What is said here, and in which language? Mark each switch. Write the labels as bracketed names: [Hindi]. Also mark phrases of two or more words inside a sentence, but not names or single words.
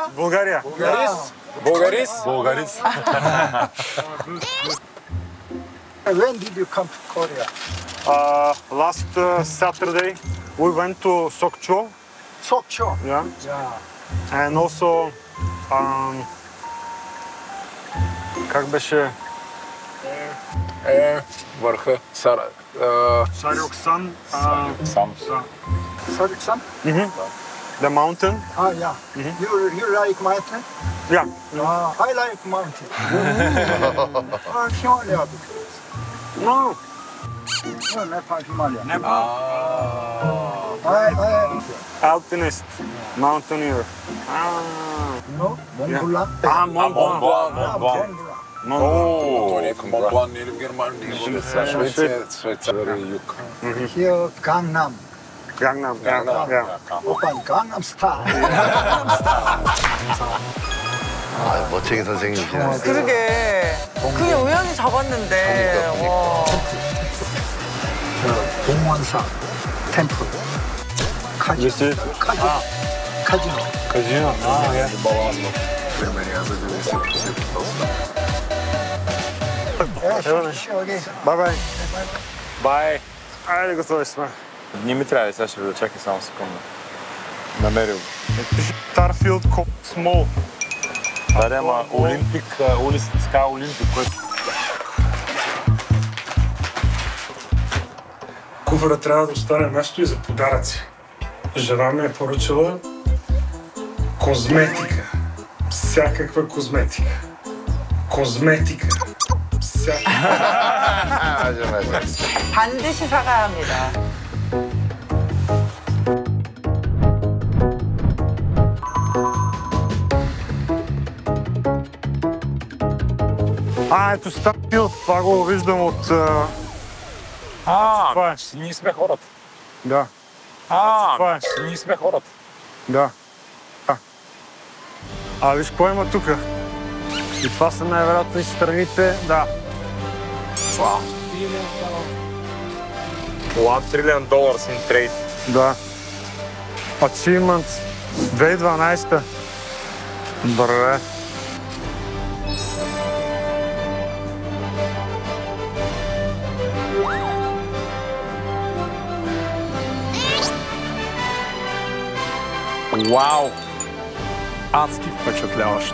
[English] Bulgaria. Bulgaris? Bulgaris. When did you come to Korea? Last Saturday we went to Sokcho. Sokcho. Yeah. Yeah. And also [Bulgarian] как беше? Върха. Saroksan. Сам. Sariksan? [English] The mountain. Yeah. You like mountain? Yeah. I like mountain. Himalaya. No. No, Nepal, Himalaya. Ah. Alpinist. Mountaineer. You know? Mont Blanc. Mont Blanc. [Bulgarian] Монблан или в Германия, Швейцария, юг. [English] Here, Gangnam. Gangnam. Open Gangnam Style. [Korean] 아, 멋쟁이 선생님이시네. 그러게. 그냥 우연히 잡았는데. 와. 동원사 템플. 카지노. 카지노. [Bulgarian] Казино. Бай-бай. Бай. Айде, готови сме. Не ми трябва, сега ще ви чакай само секунда. Намерил. Starfield Small. Да, ама Олимпик, улицата Олимпик, който... Куфара трябва да остане място и за подаръци. Жена ми е поръчала козметика. Всякаква козметика. Козметика. [Korean] 맞아. 반드시 사가야 합니다. [Bulgarian] Ето Starfield, това го виждам от... това е. Ние сме хората. Да. Това е. Ние сме хората. Да. Виж какво има тук. И това са най-вероятно и страните, да. [English] $1 trillion in trade. [Bulgarian] Да. Achievements 2012. Добре. Вау! Адски впечатляващо.